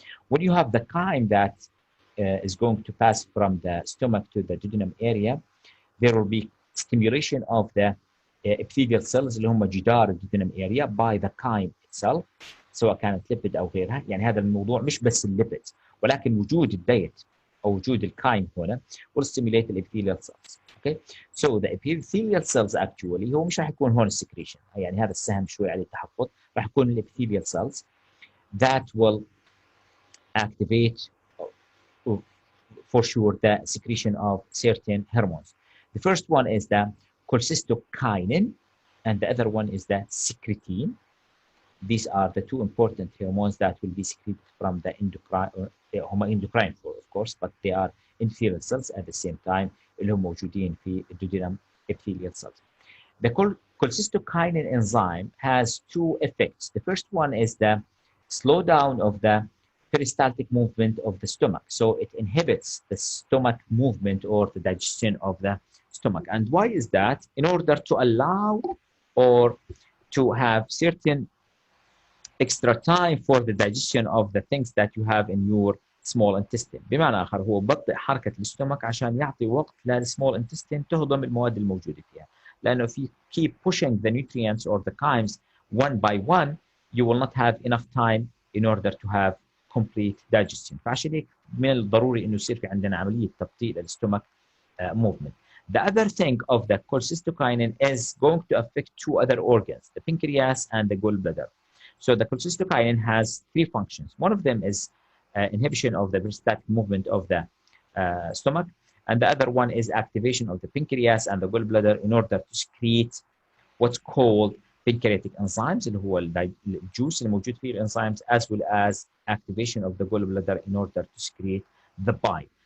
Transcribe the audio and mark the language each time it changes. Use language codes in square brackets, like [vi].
[en] When you have the chyme that is going to pass from the stomach to the duodenum area, there will be stimulation of the epithelial cells [ar] اللي هم جدار [en] الduodenum area by the chyme itself, [ar] سواء كانت ليبيد او غيرها. يعني هذا الموضوع مش بس الليبيد، ولكن وجود الدايت او وجود الكايم هنا [en] will stimulate the epithelial cells. Okay, so the epithelial cells actually [ar] هو مش راح يكون هون السكريشن، يعني هذا السهم شوي عليه تحفظ، راح يكون الابيثيليال [en] cells that will activate for sure the secretion of certain hormones. The first one is the cholecystokinin and the other one is the secretin. These are the two important hormones that will be secreted from the endocrine floor, of course, but they are endothelial cells at the same time اللي هم موجودين في duodenum epithelial cells. The cholecystokinin enzyme has two effects. The first one is the slowdown of the peristaltic movement of the stomach. So it inhibits the stomach movement or the digestion of the stomach. And why is that? In order to allow or to have certain extra time for the digestion of the things that you have in your small intestine. [ar] بمعنى آخر هو بطئ حركة الاستومك عشان يعطي وقت للسمول intestine تهضم المواد الموجودة فيها. [en] لأنه if you keep pushing the nutrients or the chymes one by one, you will not have enough time in order to have complete digestion. [ar] فعشان هيك من الضروري إنه يصير في عندنا عملية تبطيء للستومك movement. [en] The other thing of the cholecystokinin is going to affect two other organs, the pancreas and the gallbladder. So the cholecystokinin has three functions. One of them is inhibition of the peristaltic movement of the stomach, and the other one is activation of the pancreas and the gallbladder in order to secrete what's called pancreatic enzymes [ar] اللي هو الجوس اللي موجود فيه الانزيمز, [en] as well as activation of the gallbladder in order to secrete the bile.